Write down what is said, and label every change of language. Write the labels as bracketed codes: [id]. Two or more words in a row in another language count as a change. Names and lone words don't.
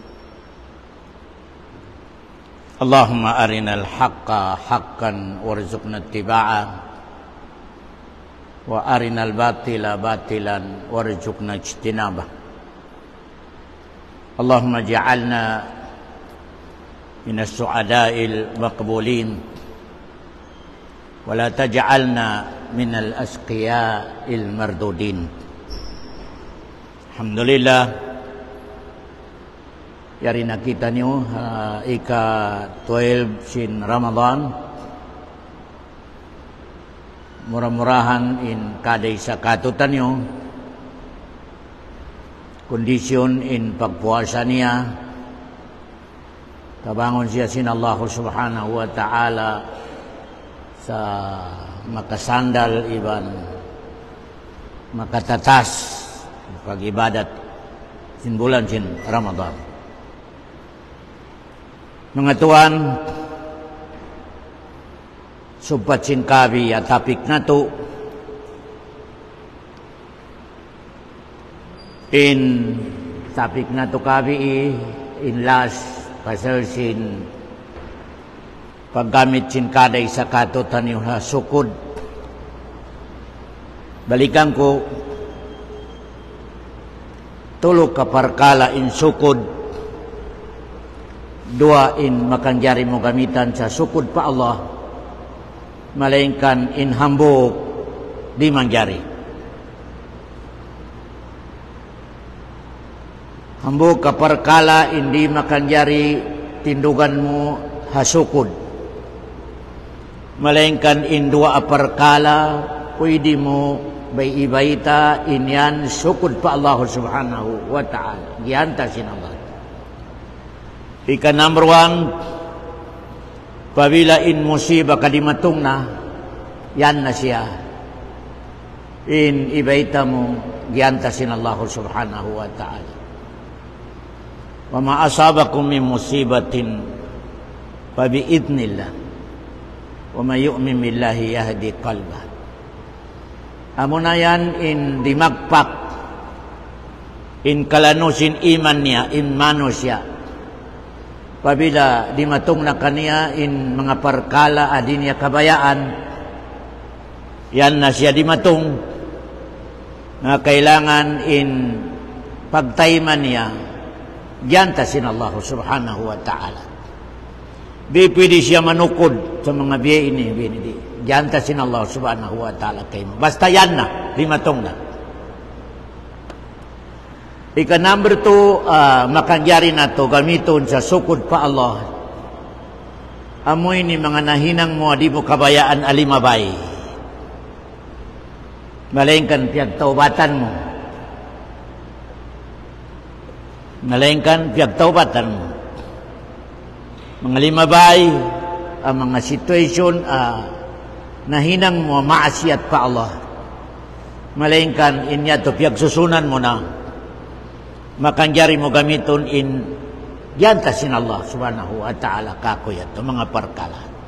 [ar] اللهم أرنا الحق حقا وارزقنا اتباعه، وأرنا الباطل باطلا وارزقنا اجتنابه. اللهم اجعلنا من السعداء المقبولين، ولا تجعلنا من الأشقياء المردودين. [tsg] Alhamdulillah, yarina kita niyo ika 12 sin Ramadan. Murah-murahan in kadai sa katutan niyo kondisyon in pagpuasa niya, kabangon siya sin [ar] الله سبحانه وتعالى [tsg] sa makasandal iban makatatas pag-ibadat sin bulan sin Ramadan. Mga tuan, supat sin kabi at tapik na to in tapik na to kabi in last pasal sin paggamit sin kaday sa katutan yung sukod. Balikan ko tulog ka parkala in sukod, dua in makanjari mo gamitan sa sukod pa Allah, malainkan in hambog di mangjari. Hambog ka parkala hindi makanjari tindugan mo hasukod, malainkan in dua aparkala pwede mo bay ibaita inyan sukod pa [ar] الله سبحانه وتعالى, [tsg] giyanta sin Allah. Ika number 1, pabila in musibah kadimatong na yan na siya in ibaita mo giyanta sin [ar] الله سبحانه وتعالى. وما أصابكم من مصيبة فبإذن الله، ومن يؤمن بالله يهد قلبه. [tsg] Amo na yan in dimagpak, in kalanusin iman niya, in mano siya. Pabila dimatong na kaniya in mga parkala adin niya kabayaan, yan na siya dimatong na kailangan in pagtayman niya, giyanta sin [ar] الله سبحانه وتعالى. [tsg] Di pwede siya manukod sa mga biya ini, di. Giyanta sin [ar] الله سبحانه وتعالى [tsg] kayo. Basta yan na, limatong na. Ika number 2, makangyari na to gamiton sa sukod pa Allah. Amoy ni mga nahinang mo, di mo kabayaan alimabay. Malaingkan piyagtaubatan mo. Malaingkan piyagtaubatan mo. Mga limabay, ang mga situation, nahinang mo maasiyat pa Allah, malainkan inya to piyagsusunan mo na makanjari mo gamiton in giyanta sin [ar] الله سبحانه وتعالى [tsg] kakuyat to mga parkala.